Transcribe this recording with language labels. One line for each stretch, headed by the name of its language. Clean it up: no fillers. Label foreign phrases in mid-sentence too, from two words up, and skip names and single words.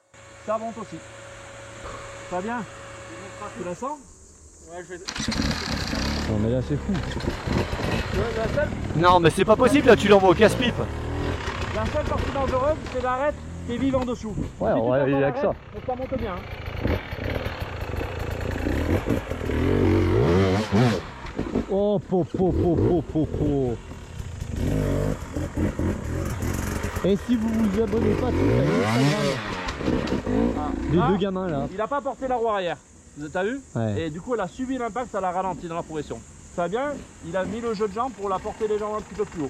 French: Ça monte aussi. Ça va bien? Tu la sens? Ouais, je vais... Non, mais là, c'est fou. La seule, Non, mais c'est pas possible, là, tu l'envoies au casse-pipe. la seule partie dangereuse, c'est d'arrêter tes vives en dessous. Ouais, Si tu ouais, fais il y pas a que ça. l'arrêt, mais ça monte bien. Oh, po, po, po, po, po, po. Et si vous vous abonnez pas, tout à Instagram. Les deux gamins là. Il a pas porté la roue arrière. T'as vu? Ouais. Et du coup, elle a subi l'impact, ça l'a ralenti dans la progression. Fabien, il a mis le jeu de jambes pour la porter les jambes un petit peu plus haut.